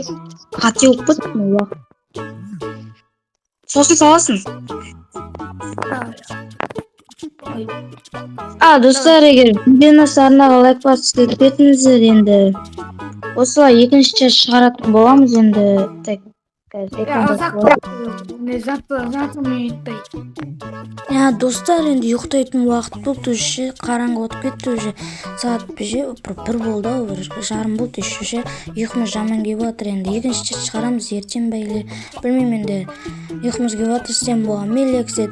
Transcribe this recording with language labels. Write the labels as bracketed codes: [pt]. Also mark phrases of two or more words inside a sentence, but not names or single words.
[kk] Қате болып кетті ме уақыт? Сосын саласың. Достар, егер видеоны арнаға лайк басып кетіңіздер енді. Осылай екінші часть шығаратын боламыз енді. Ya uzak ne zaten minutтай. Достар, енді ұйықтайтын уақыт болды, уже қараңғы отып кетті, уже сағат бір болды, бір жарым болды, уже ұйқымыз жаман келіп жатыр. Енді екінші часть шығарамыз ертең бәйле. Білмеймін енді. Ұйқымыз келіп жатыр, сен болған мелексет.